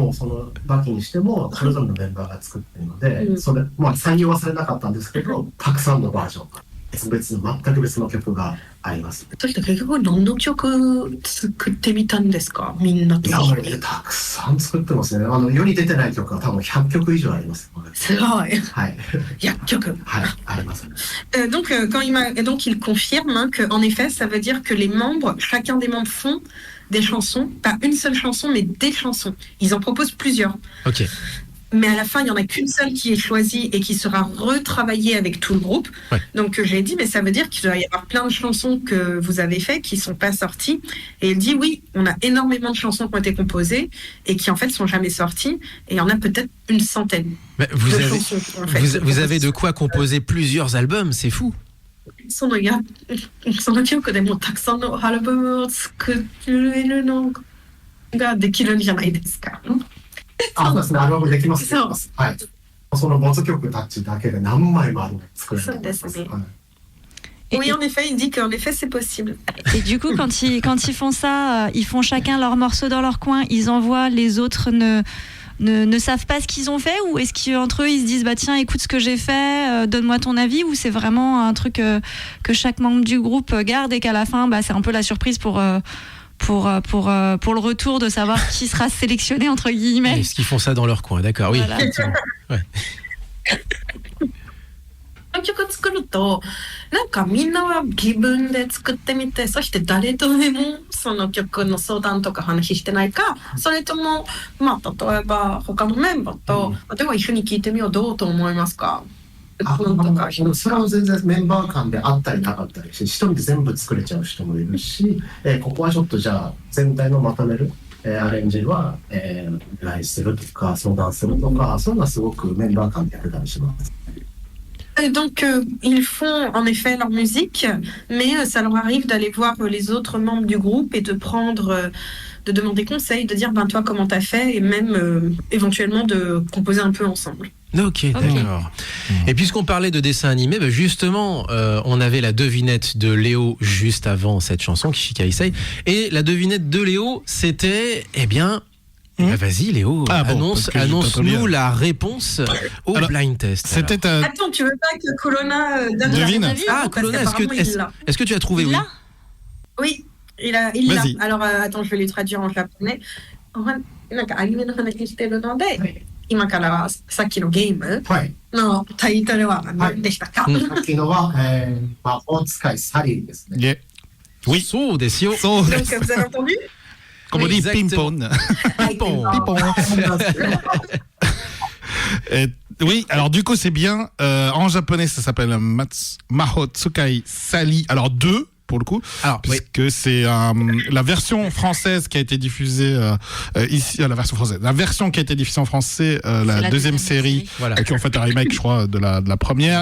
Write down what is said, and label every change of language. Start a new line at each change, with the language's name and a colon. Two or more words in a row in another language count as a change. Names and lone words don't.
Japanese: もうそのバキにしてもそれぞれのメンバーが作ってるので、それ採用はされなかったんですけどたくさんのバージョンが別の全く別の曲があります。そして結局何の曲作ってみたんですか、みんなといや、一緒に。たくさん作ってますね。世に出てない曲は多分100曲以上あります。すごい。はい。薬局。はい、あります。
French: Donc, donc il confirme hein, que en effet, ça veut dire que les membres, chacun des membres font des chansons, pas une seule chanson, mais des chansons. Ils en proposent plusieurs. Ok. Mais à la fin, il n'y en a qu'une seule qui est choisie et qui sera retravaillée avec tout le groupe. Ouais. Donc j'ai dit, mais ça veut dire qu'il doit y avoir plein de chansons que vous avez faites qui ne sont pas sorties. Et il dit, oui, on a énormément de chansons qui ont été composées et qui en fait ne sont jamais sorties. Et il y en a peut-être une centaine Mais de chansons. En fait, vous avez de quoi composer plusieurs albums, c'est fou.
Japanese: その曲でもたくさんのアルバムを作れるのができるんじゃないですか。そうですね、アルバムできます。そうはい。その没曲たちだけで何枚もあるの作れると思います。そうですね。はい。
French: Oui, en effet, il dit qu'en effet, c'est possible. Et du coup, quand ils font ça, ils font chacun leur morceau dans leur coin, ils envoient, les autres ne savent pas ce qu'ils ont fait, ou est-ce qu'entre eux ils se disent bah tiens écoute ce que j'ai fait, donne-moi ton avis, ou c'est vraiment un truc que chaque membre du groupe garde et qu'à la fin bah, c'est un peu la surprise pour le retour de savoir qui sera sélectionné entre guillemets. Est-ce qu'ils font ça dans leur coin, d'accord, oui. Voilà. Ouais.
Japanese: 曲作るとなんかみんなは自分で作ってみて、そして誰とでもその曲の相談とか話してないか、それともまあ例えば他のメンバーと、では一緒に聴いてみよう、どうと思いますか。それは全然メンバー間であったりなかったりし、一人で全部作れちゃう人もいるし、ここはちょっとじゃあ全体のまとめる、アレンジは、依頼するとか相談するとか、そういうのはすごくメンバー間でやれたりします。
French: Et donc, ils font en effet leur musique, mais ça leur arrive d'aller voir les autres membres du groupe et de prendre, de demander conseil, de dire ben toi comment t'as fait, et même éventuellement de composer un peu ensemble. Ok, d'accord. Et puisqu'on parlait de dessin animé, bah justement, on avait la devinette de Léo juste avant cette chanson, Kishika Issei, et la devinette de Léo, c'était, eh bien... vas-y Léo, annonce-nous la réponse au
English: blind test.
French: C'était Attends, tu veux pas que Colonna devine. Ah, Colonna, est-ce que tu as trouvé? Il Oui, il l'a. Vas-y. Alors, attends, je vais lui traduire en japonais.
Japanese: なんかアニメの話してるので、今からさっきのゲームのタイトルは何でしたか。さっきのは魔法使いサリーですね。 Oui, そうですよ.
French: Donc, vous avez entendu? Comme on dit, ping-pong. Oui, alors du coup, c'est bien. En japonais, ça s'appelle Mahou Tsukai Sali. Alors 2. Pour le coup, puisque c'est la version française qui a été diffusée ici, la version française, la version qui a été diffusée en français, la deuxième série, qui en fait un remake, je crois, de la première.